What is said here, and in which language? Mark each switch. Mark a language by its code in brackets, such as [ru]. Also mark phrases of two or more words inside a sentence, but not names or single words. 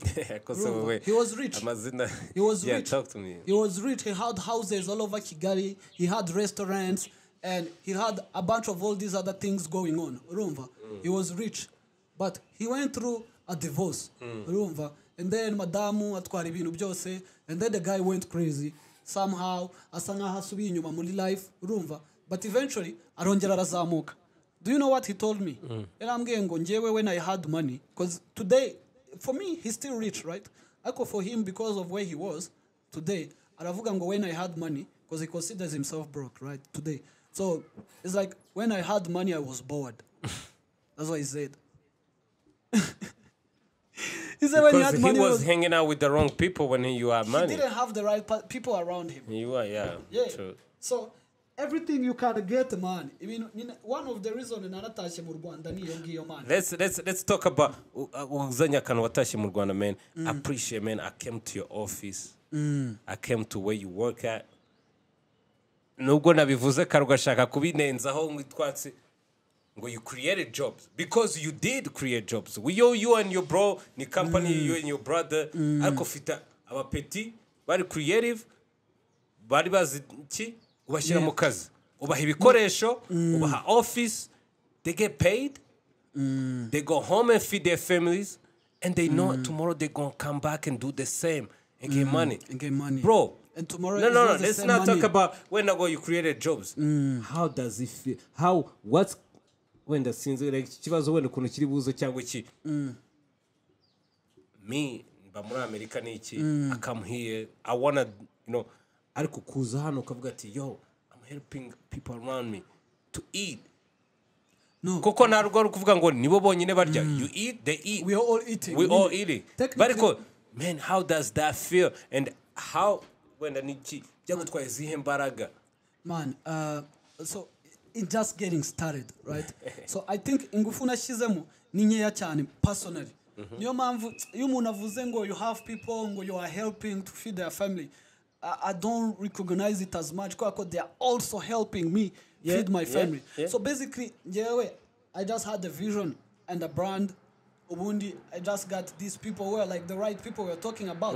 [en] He was rich. He was rich. Talk to me. He was rich. He had houses all over Kigali. He had restaurants. And he had a bunch of all these other things going on. Urumva. He was rich. But he went through a divorce. [rw] Urumva. [en] And then [rw] madamu atwara ibintu byose. [en] And then the guy went crazy. Somehow, [rw] asa nkaho asubiye inyuma muri life. Urumva. [en] But eventually, [rw] arongera arazamuka. [en] Do you know what he told me? [rw] Yarambwiye ngo njyewe [en] when I had money. Because today, for me, he's still rich, right? Ako for him, because of where he was, today, [rw] aravuga ngo [en] when I had money, because he considers himself broke, right? Today. So it's like when I had money, I was bored. That's what he said. He said when he had money, he was hanging out with the wrong people when you had money. He didn't have the right people around him. You are, yeah. True. So everything you can get, man. I mean, one of the reasons [rw] naratashye mu Rwanda niyo ngiyo, [en] man. Let's talk about [rw] uzanya kantu watashye mu Rwanda, [en] man. I appreciate, man. I came to your office. I came to where you work at. [rw] Nubwo nabivuze karugashaka kubinenzaho ngitwatse ngo [en] you created jobs because you did create jobs. You and your bro ni company, you and your brother [rw] ariko fita abapeti bari creative bari bazi iki ubashyira mu kazi ubaha ibikoresho ubaha office, [en] they get paid, they go home and feed their families, and they know tomorrow they're gonna come back and do the same and get money. Bro. And tomorrow no. Let's not talk about when you created jobs. How does it feel? What's when the scenes like [rw] kibazo wenda ukuntu kiri buzo cyangwa iki? Me, mba muri America niki? [en] I come here. I wanna, [rw] ariko kuza hano ukavuga ati yo, [en] I'm helping people around me to eat. No. Koko narugo kuvuga ngo nibo bonyine barya. You eat, they eat. We are all eating. We all eating. But man, how does that feel? And how when the [rw] niki byagutwaye zihe mbaraga? [en] Man, so it's just getting started, right? So I think [rw] ingufu nashizemo ni nkeya cyane personally. Niyo mpamvu iyo umuntu avuze ngo [en] you have people ngo you are helping to feed their family, I don't recognize it as much because they are also helping me feed my family. So basically, I just had the vision and the brand. Ubundi, I just got these people who are like the right people we're talking about.